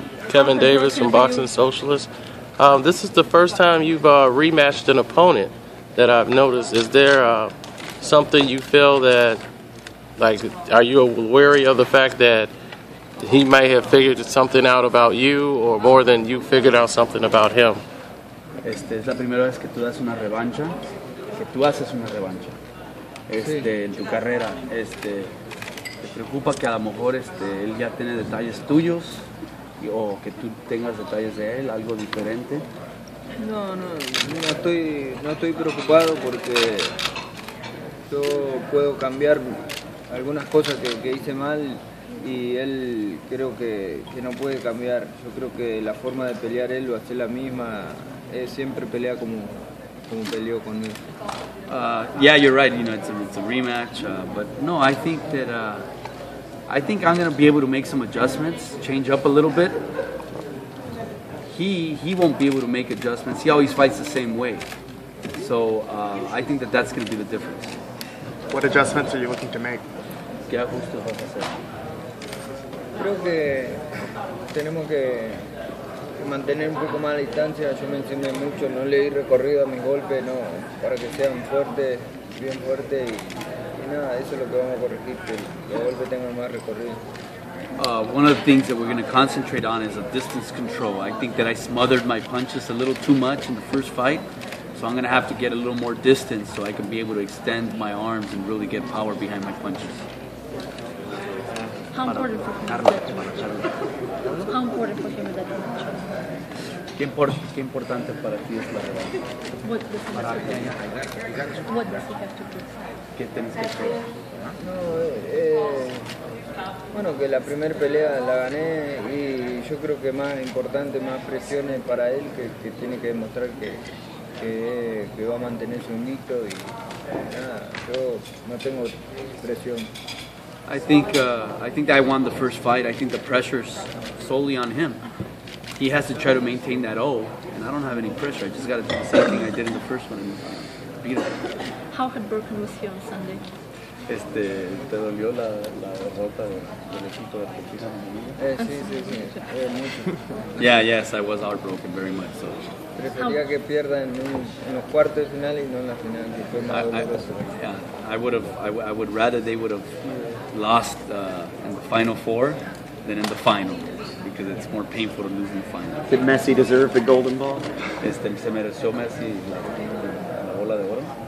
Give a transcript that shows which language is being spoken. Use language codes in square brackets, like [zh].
[en] Kevin Davis from Boxing Socialist. This is the first time you've rematched an opponent that I've noticed. Is there something you feel that, like, are you wary of the fact that he may have figured something out about you, or more than you figured out something about him? [es] Es la primera vez que tú das una revancha, que tú haces una revancha. En tu carrera, ¿te preocupa que a lo mejor él ya tiene detalles tuyos o que tú tengas detalles de él, algo diferente? No estoy preocupado porque yo puedo cambiar algunas cosas que hice mal y él creo que no puede cambiar. Yo creo que la forma de pelear él va a ser la misma. Él siempre pelea como peleó conmigo. [en] Yeah, you're right. You know, it's a rematch, but no, I think that I'm gonna be able to make some adjustments, change up a little bit. He won't be able to make adjustments. He always fights the same way, so I think that's gonna be the difference. What adjustments are you looking to make? [es] ¿Qué ajustes vas a hacer? Creo que tenemos que mantener un poco más la distancia. Yo me enseñé mucho, no le di recorrido a mis golpes, no, para que sean fuertes, bien fuertes y nada, eso es lo que vamos a corregir, que los golpes tengan más recorrido. [en] One of the things that we're going to concentrate on is a distance control. I think that I smothered my punches a little too much in the first fight, so I'm going to have to get a little more distance so I can be able to extend my arms and really get power behind my punches. How important for him is that match? How important for him is that match? [es] ¿Qué importante para ti es la revancha? [en] What does he have to do? What does he have to do? [es] ¿Qué tienes que hacer? Bueno, que la primera pelea la gané y yo creo que más importante, más presiones para él, que tiene que demostrar que va a mantener su invicto y nada, yo no tengo presión. [en] I think I won the first fight. I think the pressure's solely on him. He has to try to maintain that O, and I don't have any pressure. I just got to do the same thing I did in the first one and beat him. How heartbroken was he on Sunday? [es] ¿Te dolió la derrota del equipo de Argentina? Sí, mucho. [en] Yeah, yes, I was heartbroken very much. So. [es] Prefería que pierda en los cuartos de final y no en la final. Fue más doloroso. [en] Yeah, I would rather they would have lost in the final four than in the final, because it's more painful to lose in the final. Did Messi deserve the golden ball? [es] Se mereció Messi la bola de oro.